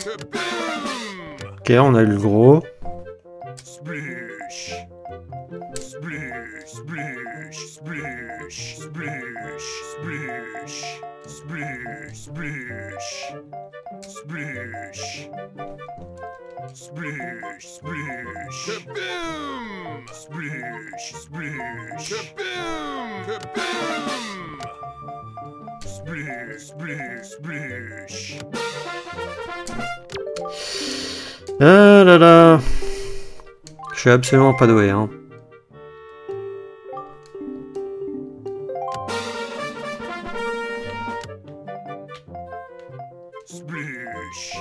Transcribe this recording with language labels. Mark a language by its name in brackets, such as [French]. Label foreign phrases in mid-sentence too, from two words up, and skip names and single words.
[French] Kaboom! Ok, on a eu le gros. Sploosh. Sploosh. Sploosh. Sploosh. Sploosh. Sploosh. Sploosh. Sploosh. Sploosh. Sploosh. Kaboom! Sploosh. Sploosh. Kaboom! Kaboom! Sploosh. Sploosh. Sploosh. Ah là là. Je suis absolument pas doué, hein. Sploosh.